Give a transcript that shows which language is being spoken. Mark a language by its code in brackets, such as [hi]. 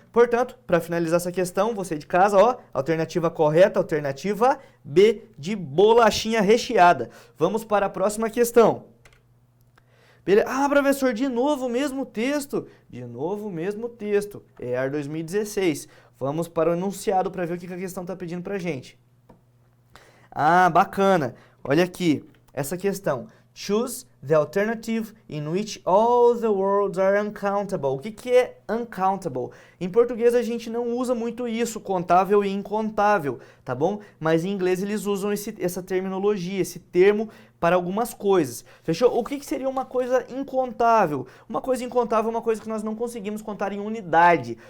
[pt] Portanto, para finalizar essa questão, você de casa, ó, alternativa correta, alternativa B de bolachinha recheada. Vamos para a próxima questão. Beleza? Ah, professor, de novo o mesmo texto. De novo o mesmo texto. EAR 2016. Vamos para o enunciado para ver o que a questão está pedindo para a gente. Ah, bacana. Olha aqui, essa questão. [en] Choose the alternative in which all the words are uncountable. [pt] O que é uncountable? Em português a gente não usa muito isso, contável e incontável, tá bom? Mas em inglês eles usam essa terminologia, esse termo para algumas coisas. Fechou? O que seria uma coisa incontável? Uma coisa incontável é uma coisa que nós não conseguimos contar em unidade.